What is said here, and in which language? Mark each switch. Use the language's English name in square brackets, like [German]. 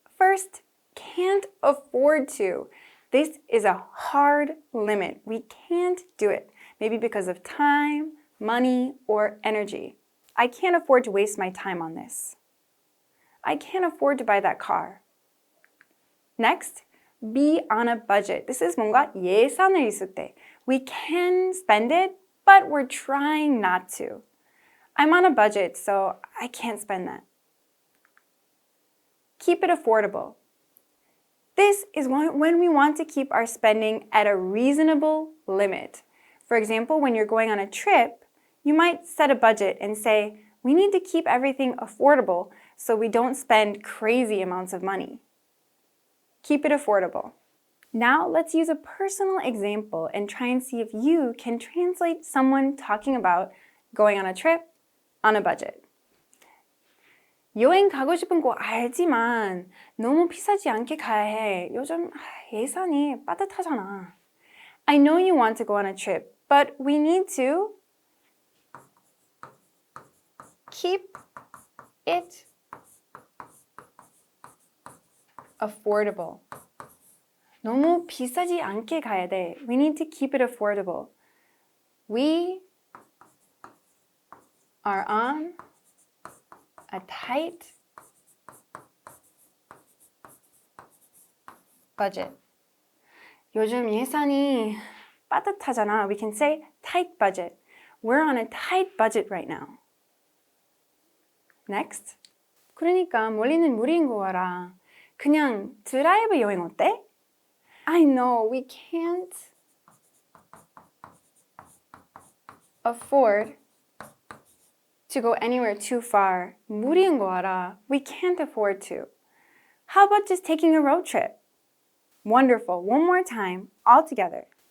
[English] First, can't afford to. This is a hard limit. We can't do it. Maybe because of time, money, or energy. I can't afford to waste my time on this. I can't afford to buy that car. Next, be on a budget. This is [Korean] 뭔가 예산을 있을 때. [English] We can spend it, but we're trying not to. I'm on a budget, so I can't spend that. Keep it affordable. This is when we want to keep our spending at a reasonable limit. For example, when you're going on a trip, you might set a budget and say, we need to keep everything affordable so we don't spend crazy amounts of money. Keep it affordable. Now let's use a personal example and try and see if you can translate someone talking about going on a trip on a budget. [Korean] 여행 가고 싶은 거 알지만 너무 비싸지 않게 가야 해. 요즘 예산이 빠듯하잖아. [English] I know you want to go on a trip, but we need to keep it affordable. [Korean] 너무 비싸지 않게 가야 돼. [English] We need to keep it affordable. We are on a tight budget. [Korean] 요즘 예산이 빠듯하잖아. [English] We can say tight budget. We're on a tight budget right now. Next. [Korean] 그러니까 멀리는 무리인 거 알아. 그냥 드라이브 여행 어때? [English] I know we can't afford to go anywhere too far. [Korean] 무리인 거 알아. [English] We can't afford to. How about just taking a road trip? Wonderful. One more time, all together.